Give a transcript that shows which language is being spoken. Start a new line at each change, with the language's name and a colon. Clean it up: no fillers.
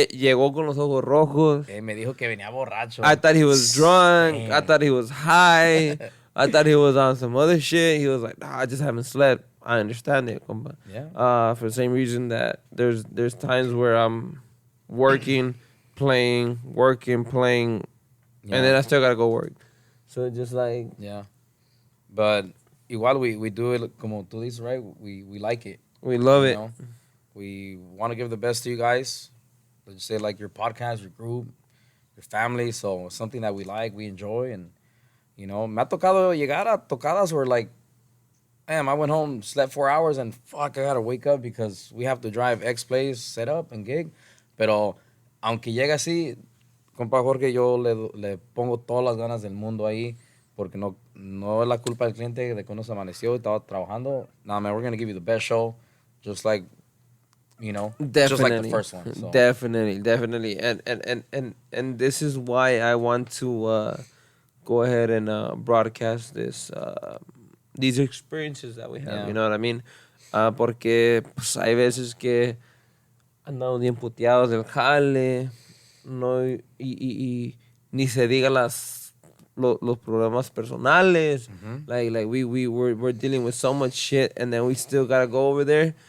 Spanish: Llegó con los ojos rojos. Me dijo que venía borracho.
English: I thought he was drunk. I Damn. thought he was high. I thought he was on some other shit. He was like, nah, I just haven't slept. I understand it, compa. Yeah. For the same reason that there's times where I'm working, playing, and then I still gotta go work. So it's just like... Yeah. But igual we do it
Spanish: como tú dices,
English: right? We like it. We love you it. know? We want to give the best to you guys. Let's say like your podcast, your group, your family. So it's something that we like, we enjoy, and you know,
Spanish: me ha tocado llegar a tocadas
English: where like, damn, I went home, slept 4 hours, and fuck, I gotta wake up because we have to drive X place, set up and gig.
Spanish: Pero aunque llegue así, compa Jorge, yo le pongo todas las ganas del mundo ahí, porque no es la culpa del cliente de que uno se amaneció y estaba trabajando.
English: Nah, man, we're gonna give you the best show, just like, you know, just like the first one. So. Definitely. And this is why I want to go ahead and broadcast these experiences that we have. Yeah. You know what I mean?
Spanish: Porque pues, hay veces que andamos bien puteados del jale, no, y ni se diga los problemas personales.
English: Like we're dealing with so much shit, and then we still gotta go over there.